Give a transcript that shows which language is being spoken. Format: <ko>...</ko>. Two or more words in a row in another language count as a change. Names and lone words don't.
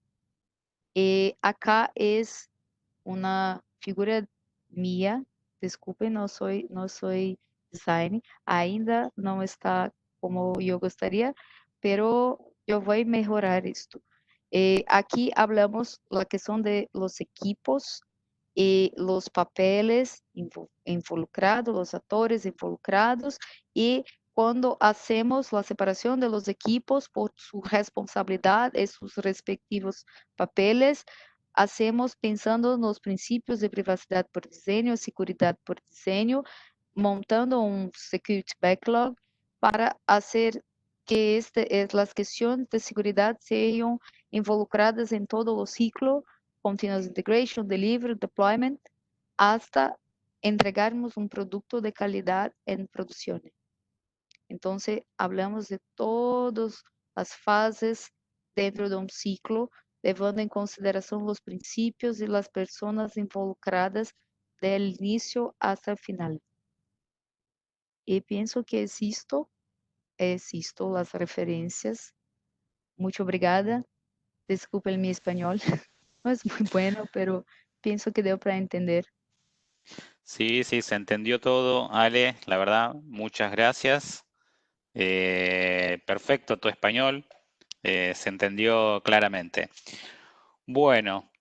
<pt>E acá é uma figura minha, desculpe, não sou design, ainda não está como eu gostaria, pero eu vou melhorar isto.</pt> <es>Aqui hablamos</es> <pt>a questão</pt> <es>de los equipos e los papeles involucrados,</es> <pt>os atores involucrados, e quando hacemos a separação</pt> <es>de los equipos</es> <pt>por sua responsabilidade e seus respectivos</pt> <es>papeles, hacemos</es> <pt>pensando nos princípios de privacidade por desenho, segurança por desenho, montando um security backlog para fazer que as questões de segurança sejam involucradas em todo o ciclo,</pt> <en>continuous integration, delivery, deployment,</en> <pt>hasta entregarmos um produto de qualidade em produção. Então, hablamos de todas as fases dentro de um ciclo, levando em consideração os princípios e as pessoas involucradas do início até o final. E penso que existo as referências. Muito obrigada. Desculpe meu espanhol, não é muito</pt> <es>bueno, pero pienso</es> <pt>que deu para entender.</pt> <es>Sí, sí, se entendió todo, Ale, la verdad, muchas gracias. Perfecto tu español, se entendió claramente. Bueno,</es>